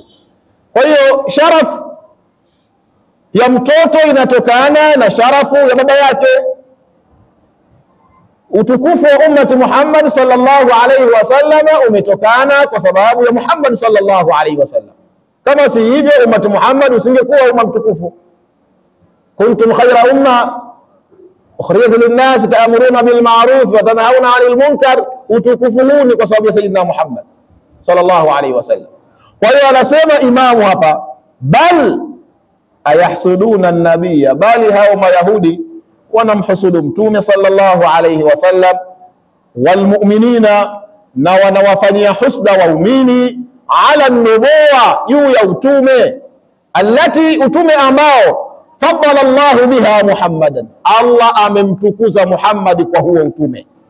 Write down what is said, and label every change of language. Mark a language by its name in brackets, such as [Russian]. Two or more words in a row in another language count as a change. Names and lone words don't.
[Swahili] Kwa hiyo sharaf ya mtoto inatokana na sharafu ya baba yake. Utukufu wa ummati Muhammad [Arabic] صلى الله عليه وسلم [Swahili] umetokana kwa sababu ya Muhammad [Arabic] صلى الله عليه وسلم. [Swahili] Kama si hivyo, ummati Muhammad usingekuwa umma mtukufu. [Arabic] كنتم خير أمة أخرجت للناس تأمرون بالمعروف وتنهون عن المنكر. [Swahili] Utukufu huu ni kwa sababu ya Sayyidina Muhammad [Arabic] صلى الله عليه وسلم. [Swahili] Kwa hiyo anasema imamu hapa, [Arabic] بل أيحسدون النبي, [Swahili] bali hao Mayahudi wanamhusudu mtume [Arabic] صلى الله عليه وسلم, [Swahili] walmu'minina, na wanawafanyia husda waumini, [Arabic] على نبوة, [Swahili] juu ya utume, allati, utume ambao [Arabic] فضل الله بها محمدا, [Swahili] Allah amemtukuza Muhammad kwa huo utume.